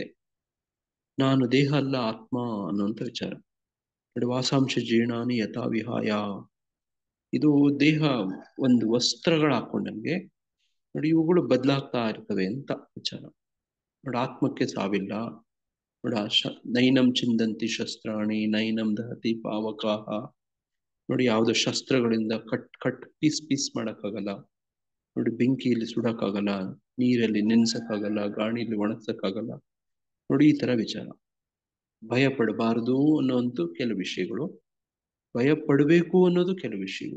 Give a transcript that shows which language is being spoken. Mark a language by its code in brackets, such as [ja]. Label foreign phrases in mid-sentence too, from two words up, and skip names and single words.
[kn] ನಾನು ದೇಹ ಅಲ್ಲ ಆತ್ಮ ಅನ್ನುವಂಥ ವಿಚಾರ. ನೋಡಿ [sa] ವಾಸಾಂಶ ಜೀರ್ಣಾನಿ ಯಥಾ ವಿಹಾಯ, [kn] ಇದು ದೇಹ ಒಂದು ವಸ್ತ್ರಗಳು ಹಾಕೊಂಡಂಗೆ ನೋಡಿ ಇವುಗಳು ಬದಲಾಗ್ತಾ ಇರ್ತವೆ ಅಂತ ವಿಚಾರ. ನೋಡಿ ಆತ್ಮಕ್ಕೆ ಸಾವಿಲ್ಲ. ನೋಡಿ [sa] ನೈನಂ ಚಿಂದಂತಿ ಶಸ್ತ್ರಾಣಿ ನೈನಂ ದಹತಿ ಪಾವಕಾಹ. [kn] ನೋಡಿ ಯಾವ್ದು ಶಸ್ತ್ರಗಳಿಂದ [en] cut piece [kn] ಮಾಡಕ್ಕಾಗಲ್ಲ. ನೋಡಿ ಬೆಂಕಿಯಲ್ಲಿ ಸುಡಕ್ಕಾಗಲ್ಲ, ನೀರಲ್ಲಿ ನೆನ್ಸಕ್ಕಾಗಲ್ಲ, ಗಾಳಿಯಲ್ಲಿ ಒಣಗ್ಸಕ್ಕಾಗಲ್ಲ. ನೋಡಿ ಈ ತರ ವಿಚಾರ. ಭಯ ಪಡಬಾರದು ಅನ್ನೋಂಥ ಕೆಲವು ವಿಷಯಗಳು, ಭಯ ಪಡಬೇಕು ಅನ್ನೋದು ಕೆಲವು ವಿಷಯಗಳು.